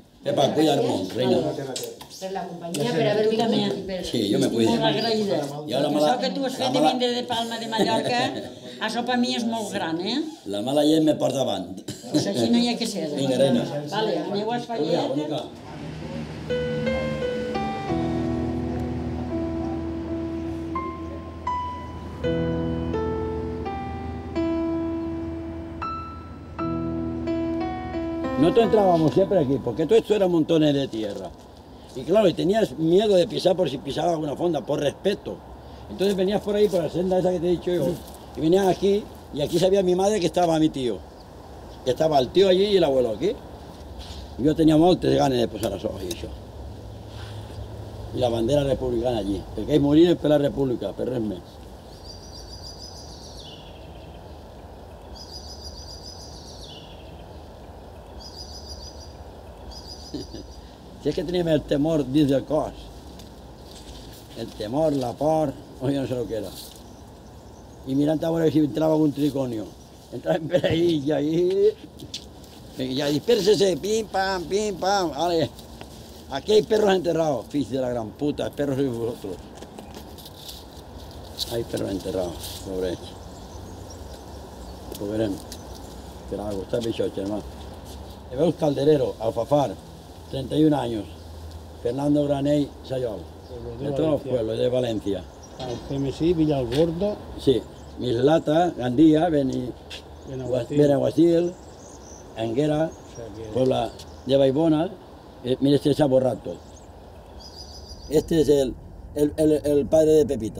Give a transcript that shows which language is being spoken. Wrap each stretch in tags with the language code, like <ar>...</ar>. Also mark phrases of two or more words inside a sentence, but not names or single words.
<ca>Pepa, cuida't molt, reina. Per la companyia, per haver-me... Sí, jo me cuido. Molt agraïda. Això que tu has fet de vindre de Palma de Mallorca, això per mi és molt gran, eh? La mala llet me porta avant. Doncs així no hi ha que ser. Vinga, reina. Vale, aneu a Esfallet.</ca> <es>Nosotros entrábamos siempre aquí, porque todo esto era montones de tierra. Y claro, y tenías miedo de pisar por si pisaba alguna fonda, por respeto. Entonces venías por ahí, por la senda esa que te he dicho yo, y venías aquí, y aquí sabía mi madre que estaba mi tío. Que estaba el tío allí y el abuelo aquí. Yo tenía</es> <ca>moltes ganas de posar els ojos i això. I la bandera republicana allí, perquè ells morien per la república, per res més. Si és que teníem el temor dins del cos. El temor, la por, o jo no sé el que era. I mirant a veure si entrava algun triconio. Entraven per ahí i ahí...</ca> <es>Ya dispérsese, pim, pam, vale. Aquí hay perros enterrados,</es> <ca>fills de la gran puta,</ca> <es>perros sois vosotros. Hay perros enterrados,</es> <ca>pobre ells. Ho veurem. Per algo, està per això, germà.</ca> <es>Veus Calderero, Alfafar, 31 años. Fernando Granell, Sayol. De todos los pueblos de Valencia. Alfemesí, Villalgordo. Sí, Mislata, Gandía, Benaguasil, Anguera, Puebla de Baibona. Mira, este se ha borrado todo. Este es el padre de Pepita.</es>